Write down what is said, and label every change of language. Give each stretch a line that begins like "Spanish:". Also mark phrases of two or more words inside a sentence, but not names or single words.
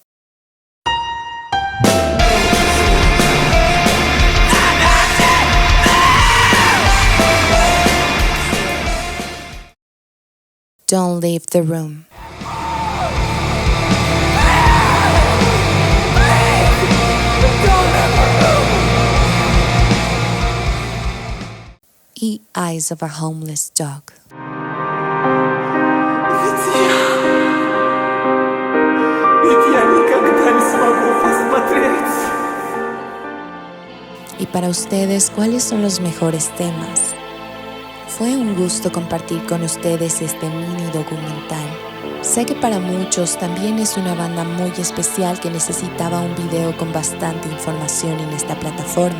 English: Don't leave the room. Eyes of a Homeless Dog.
Russian: Ведь я никогда не смогу посмотреть.
Spanish: Y para ustedes, ¿cuáles son los mejores temas? Fue un gusto compartir con ustedes este mini documental. Sé que para muchos también es una banda muy especial que necesitaba un video con bastante información en esta plataforma.